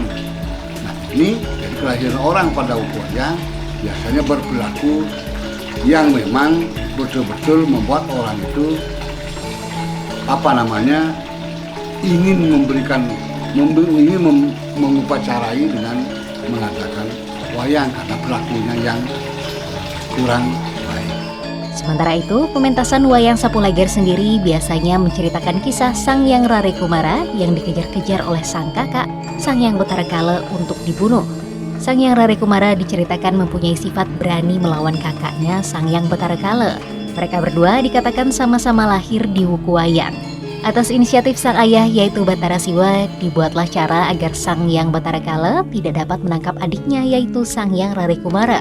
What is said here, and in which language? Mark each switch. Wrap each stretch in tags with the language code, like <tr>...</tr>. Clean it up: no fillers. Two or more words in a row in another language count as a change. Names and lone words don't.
<id>Nah, ini jadi kelahiran orang pada Wuku Wayang biasanya berperilaku yang memang betul-betul membuat orang itu ingin mengupacarai dengan mengadakan wayang karena pelakunya yang kurang baik. Sementara itu, pementasan wayang Sapu Leger sendiri biasanya menceritakan kisah Sang Hyang Rare Kumara yang dikejar-kejar oleh sang kakak, Sang Hyang Betara Kala, untuk dibunuh. Sang Hyang Rare Kumara diceritakan mempunyai sifat berani melawan kakaknya, Sang Hyang Betara Kala. Mereka berdua dikatakan sama-sama lahir di Wuku Wayang. Atas inisiatif sang ayah, yaitu Batara Siwa, dibuatlah cara agar Sang Hyang Betara Kala tidak dapat menangkap adiknya, yaitu Sang Hyang Rare Kumara.</id>